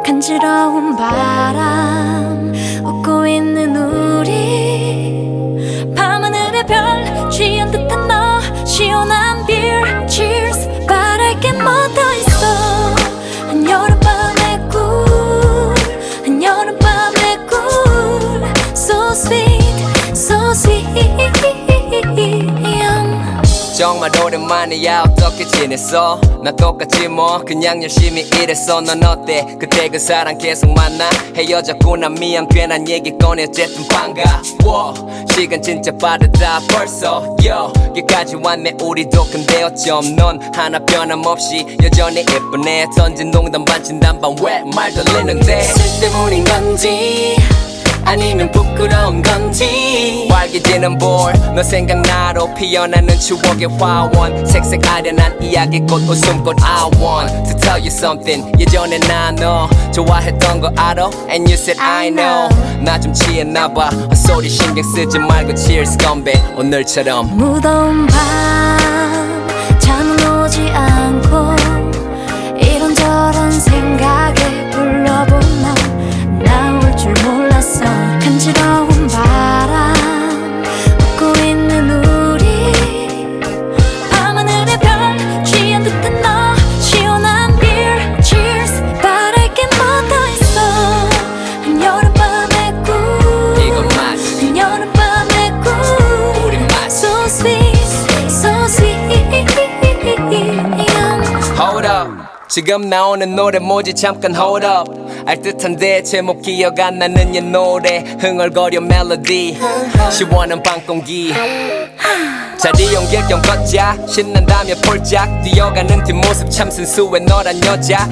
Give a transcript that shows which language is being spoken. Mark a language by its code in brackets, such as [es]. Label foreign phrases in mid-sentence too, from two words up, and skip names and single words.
[ko] 간지러운 바람 웃고 있는 우리 밤하늘의 별 취한 듯한 너 시원한 [en] beer cheers [ko] 바랄 게 뭐 더 있어. 한여름밤의 꿀 한여름밤의 꿀 [en] So sweet so sweet. [ko] 정말 오랜만이야. 어떻게 지냈어? 나 똑같지 뭐 그냥 열심히 일했어. 넌 어때? 그때 그 사람 계속 만나? 헤어졌구나 미안 괜한 얘기 꺼내 어쨌든 반가워. 시간 진짜 빠르다 벌써 여기까지 왔네 우리도. 근데 어쩜 넌 하나 변함없이 여전히 예쁘네. 던진 농담 반 진담 반 왜 말 돌리는데 술 때문인 건지 아니면 부끄러운 건지 빨개지는 볼 너 생각나로 피어나는 추억의 화원 색색 아련한 이야기꽃 웃음꽃 [en] I want to tell you something. [ko] 예전에 나 너 좋아했던 거 알아? [en] And you said I know. [ko] 나 좀 취했나봐. 헛소리 신경 쓰지 말고 cheers 건배 오늘처럼. 무더운 밤 잠은 오지 않고 이런저런 생각에 불러본 너 나올 줄 몰랐어. 간지러운 바람 웃고 있는 우리 밤하늘의 별 취한 듯한 너 시원한 [en] beer cheers [ko] 바랄 게 뭐 더 있어. 한여름밤의 꿀 이건 맛 한여름밤의 꿀 우리 맛 [en] So sweet so sweet. Hold up [ko] 지금 나오는 노래 뭐지 잠깐 [en] hold up. [ko] 알듯한데 제목 기억 안 나는 옛 노래 흥얼거려 멜로디 시원한 밤 공기 자리 옮길 겸 걷자 신난다며 폴짝 뛰어가는 뒷모습 참 순수해 너란 여자.